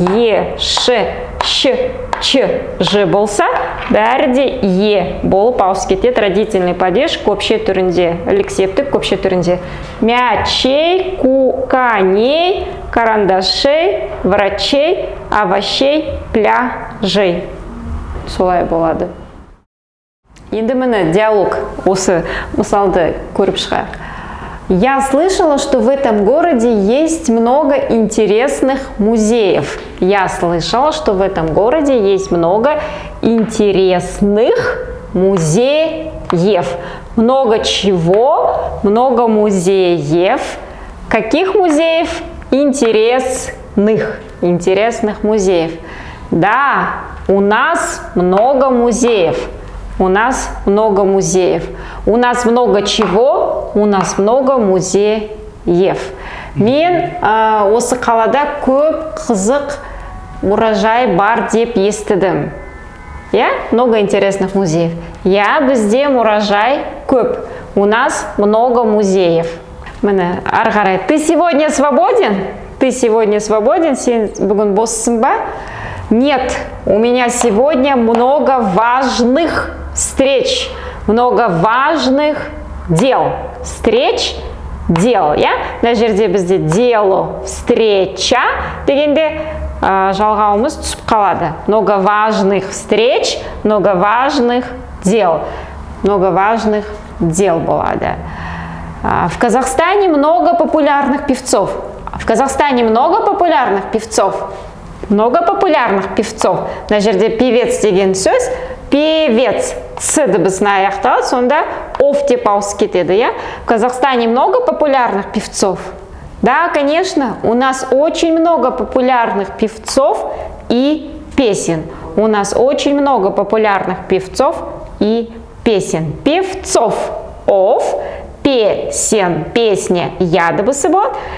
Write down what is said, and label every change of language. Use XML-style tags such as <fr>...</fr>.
<kk>Е, ш, щ, ч, ж болса, бәрі де е болып ауысып кетеді. Родительный падеж көпше түрінде, элексептік көпше түрінде.</kk> <ru>Мячей, коней, карандашей, врачей, овощей, пляжей.</ru> <kk>Солай болады. Енді міне диалог осы мысалды көріп шығайық.</kk> <ru>Я слышала, что в этом городе есть много интересных музеев. Я слышала, что в этом городе есть много интересных музеев. Много чего? Много музеев. Каких музеев? Интересных. интересных музеев. Да, у нас много музеев. У нас много музеев. У нас много чего? У нас много музеев.</ru> <kk>Мен осы қалада көп қызық мұражай бар деп естідім.</kk> <ru>Много интересных музеев.</ru> <kk>Бізде мұражай көп.</kk> <ru>У нас много музеев.</ru> <kk>Міне, ары қарай.</kk> <ru>Ты сегодня свободен? Ты сегодня свободен?</ru> <kk>Сен бүгін боссың ба?</kk> <ru>Нет, у меня сегодня много важных встреч, много важных дел. Встреч, дел.</ru> <kk>Мына жерде бізде дело, встреча дегенде жалғауымыз түсіп қалады.</kk> <ru>Много важных встреч, много важных дел. Много важных дел болады. В Казахстане много популярных певцов. В Казахстане много популярных певцов. Много популярных певцов.</ru> <kk>Мына жерде певец деген сөз, певец ц дыбысына аяқталады, сонда оф деп ауысып кетеді.</kk> <ru>В Казахстане много популярных певцов. Да, конечно, у нас очень много популярных певцов и песен. У нас очень много популярных певцов и песен.</ru> <kk>Певцов оф, песен, песня я дыбысы болады.</kk>